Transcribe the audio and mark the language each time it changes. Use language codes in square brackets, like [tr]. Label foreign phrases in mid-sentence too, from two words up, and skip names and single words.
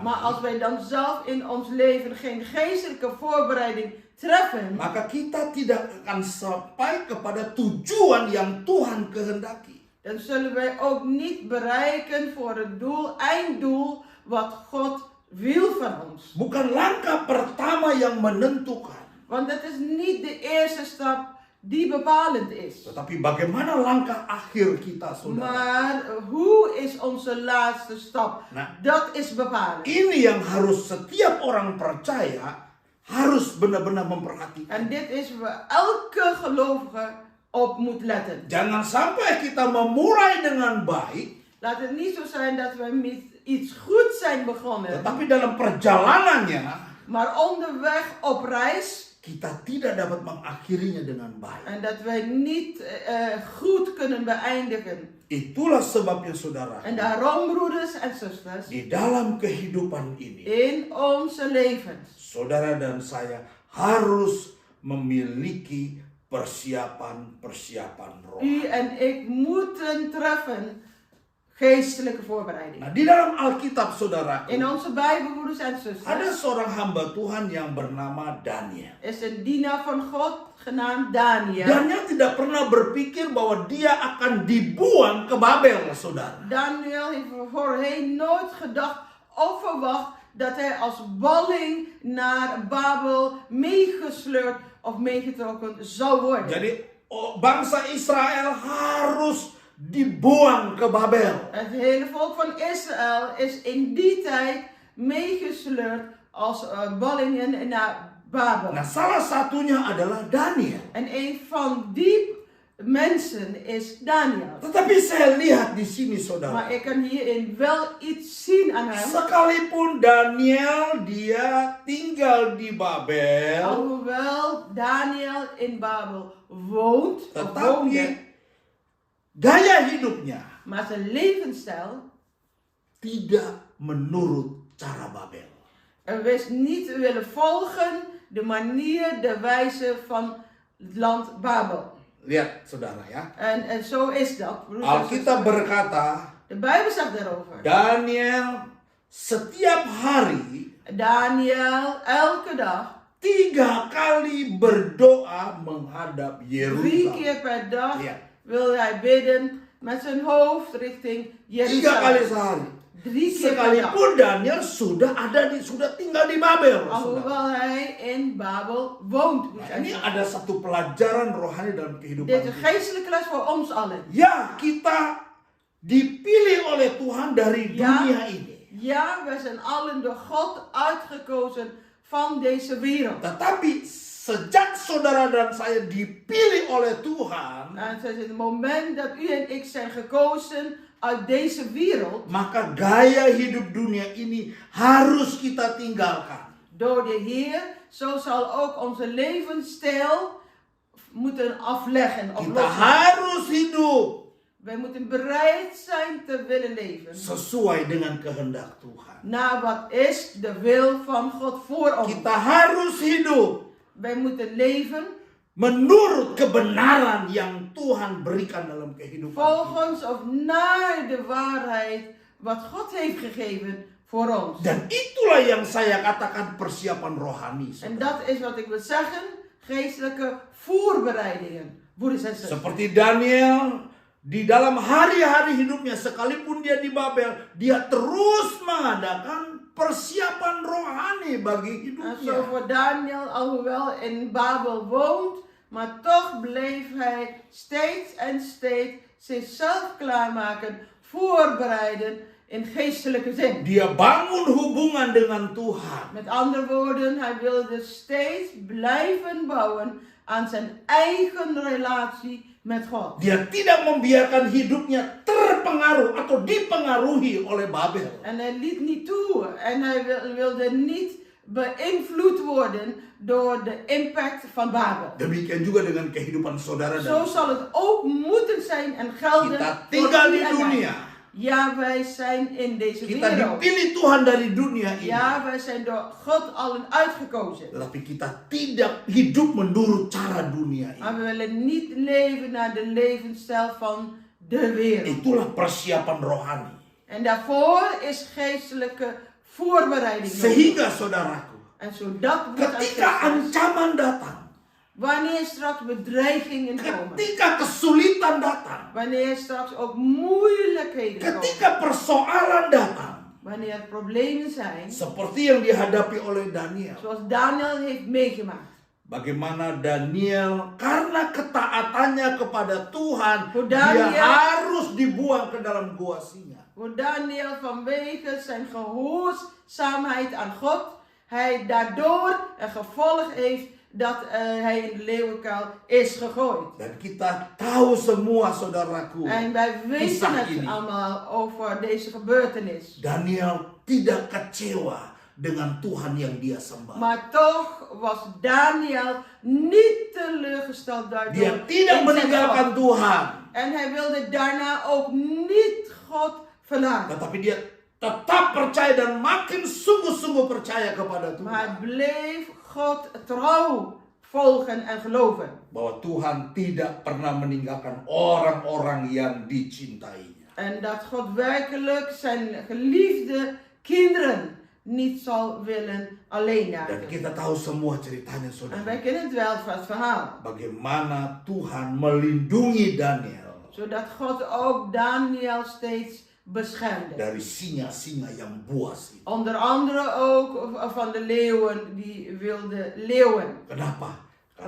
[nl] Maar als wij dan zelf in ons leven geen geestelijke voorbereiding treffen, [id] maka kita tidak akan sampai kepada tujuan yang Tuhan kehendaki. [nl] dan zullen wij ook niet bereiken voor het doel, einddoel, wat God wil van ons. [id] Bukan langkah pertama yang menentukan, [nl] Want het is niet de eerste stap die bepalend is. [id] tetapi bagaimana langkah akhir kita, saudara. [nl] Maar hoe is onze laatste stap? [id] Nah, [nl] Dat is bepalend. [id] ini yang harus setiap orang percaya harus benar-benar memperhatikan. [nl] En dit is waar elke gelovige op moet letten. [id] Jangan sampai kita memulai dengan baik, [nl] Laat het niet zo zijn dat we met iets goed zijn begonnen. [id] tetapi dalam perjalanannya [nl] Maar onderweg op reis. [id] kita tidak dapat mengakhirinya dengan baik. [nl] En dat wij niet goed kunnen beëindigen. [id] Itulah sebabnya saudara, [nl] En daarom, broeders en zusters, [id] di dalam kehidupan ini, [nl] in onze levens, [id] saudara dan saya harus memiliki persiapan-persiapan [nl] u [id] rohani. [nl] en ik moeten treffen geestelijke voorbereiding. [id] Nah, di dalam Alkitab saudaraku, [nl] In onze Bijbel, broeders en [id] ada [nl] zusters, [id] seorang hamba Tuhan yang bernama Daniel. [nl] is een dienaar van God genaamd Daniel. [id] Daniel tidak pernah berpikir bahwa dia akan dibuang ke Babel, saudara. [nl] Daniel heeft voorheen nooit gedacht of verwacht dat hij als balling naar Babel meegesleurd of meegetrokken zou worden. [id] Jadi bangsa Israel harus dibuang ke Babel. [nl] Het hele volk van Israël is in die tijd meegesleurd als ballingen naar Babel. [id] Nah, salah satunya adalah Daniel. [nl] En een van die mensen is Daniel. [id] Tetapi saya lihat di sini, saudara. [nl] Maar ik kan hierin wel iets zien aan hem. [id] Sekalipun Daniel dia tinggal di Babel, [nl] Alhoewel Daniel in Babel woont, of [id] tetapi [nl] woonde, [id] gaya hidupnya [nl] maar zijn levensstijl [id] tidak menurut cara Babel. [nl] wist niet willen volgen de manier, de wijze van het land Babel. [id] Lihat, saudara ya. [nl] En zo is dat. broeders en [id] Alkitab [nl] zusters. [id] berkata, [nl] De Bijbel zegt daarover. [id] Daniel setiap hari [nl] Daniel elke dag, [id] 3 kali berdoa menghadap [nl] 3 [id] Yerusalem. [nl] keer per dag, Ja. wil hij bidden met zijn hoofd richting [id] 3 kali [nl] Jeruzalem. [id] sehari. [nl] 3 keer per dag. [id] Sekalipun Daniel sudah tinggal di Babel. saudara. [nl] Alhoewel hij in Babel woont. [id] Nah, ini ada satu pelajaran rohani dalam kehidupan [nl] Dit is een [id] kita. [nl] geestelijke les voor ons allen. [id] Ya, kita dipilih oleh Tuhan dari [nl] Ja. [id] dunia ini. [nl] Ja, wij zijn allen door God uitgekozen van deze wereld. [id] Tetapi sejak saudara dan saya dipilih oleh Tuhan, [nl] En sinds het moment dat u en ik zijn gekozen uit deze wereld, [id] maka gaya hidup dunia ini harus kita tinggalkan. [nl] door de Heer, zo zal ook onze levensstijl moeten afleggen of [id] Kita [nl] lossen. [id] harus hidup [nl] Wij moeten bereid zijn te willen leven [id] sesuai dengan kehendak Tuhan. [nl] naar wat is de wil van God voor ons. [id] Kita harus hidup [nl] Wij moeten leven [id] menurut kebenaran yang Tuhan berikan dalam kehidupan kita. [nl] volgens of naar de waarheid wat God heeft gegeven voor ons. [id] Dan itulah yang saya katakan persiapan rohani. [nl] En [id] saudara. [nl] dat is wat ik wil zeggen, geestelijke voorbereidingen. Broeders en zusters. [id] Seperti Daniel, di dalam hari-hari hidupnya sekalipun dia di Babel, dia terus mengadakan persiapan rohani bagi [nl] En [id] hidupnya. [nl] zo voor Daniel, alhoewel in Babel woont, maar toch bleef hij steeds en steeds zichzelf klaarmaken, voorbereiden in geestelijke zin. [id] Dia bangun hubungan dengan Tuhan. [nl] Met andere woorden, hij wilde steeds blijven bouwen aan zijn eigen relatie met God. [id] Dia tidak membiarkan hidupnya terpengaruh atau dipengaruhi oleh Babel. [nl] En hij liet niet toe en hij wilde niet beïnvloed worden door de impact van Babel. [id] Demikian juga dengan kehidupan saudara [nl] Zo [id] dan [nl] zal het ook moeten zijn en gelden [id] kita [nl] voor [id] tinggal [nl] u [id] di [nl] en mij. [id] dunia. [nl] Ja, wij zijn in deze [id] Kita [nl] wereld. [id] dipilih Tuhan dari dunia ini. [nl] Ja, wij zijn door God allen uitgekozen. [id] Tetapi kita tidak hidup menurut cara dunia ini. [nl] Maar we willen niet leven naar de levensstijl van de wereld. [id] Itulah persiapan rohani. [nl] En daarvoor is geestelijke voorbereiding nodig. [id] Sehingga saudaraku, [nl] En zodat we [id] ketika ancaman datang, [nl] wanneer straks bedreigingen komen, [id] ketika kesulitan datang, [nl] wanneer straks ook moeilijkheden komen, [id] ketika persoalan datang, [nl] wanneer er problemen zijn, [id] seperti yang dihadapi oleh Daniel. [nl] zoals Daniel heeft meegemaakt. [id] Bagaimana Daniel karena ketaatannya kepada Tuhan, [nl] Voor [id] dia [nl] Daniel- [id] harus dibuang ke dalam gua singa. [nl] Voor Daniel vanwege zijn gehoorzaamheid aan God, hij daardoor een gevolg heeft dat hij in de leeuwenkuil is gegooid. [id] Dan kita tahu semua saudaraku, [nl] En wij weten [id] kisah [nl] het [id] ini. [nl] allemaal over deze gebeurtenis. [id] Daniel tidak kecewa dengan Tuhan yang dia sembah. [nl] Maar toch was Daniel niet teleurgesteld daardoor. [id] Dia tidak [nl] in zijn [id] meninggalkan [nl] God. [id] Tuhan. [nl] En hij wilde daarna ook niet God verlaten. [id] Tetapi dia tetap percaya dan makin sungguh-sungguh percaya kepada [nl] Maar hij [id] Tuhan. [nl] bleef God trouw volgen en geloven. [id] Bahwa Tuhan tidak pernah meninggalkan orang-orang yang dicintainya. [nl] En dat God werkelijk zijn geliefde kinderen niet zal willen alleen [id] Dan [nl] laten. [id] kita tahu semua ceritanya, [nl] En [id] saudara. [nl] wij kennen het wel van het verhaal. [id] Bagaimana Tuhan melindungi Daniel [nl] Zodat God ook Daniel steeds beschermde. [id] dari singa-singa yang buas itu. [nl] Onder andere ook van de leeuwen die wilde leeuwen. [id] Kenapa? Karena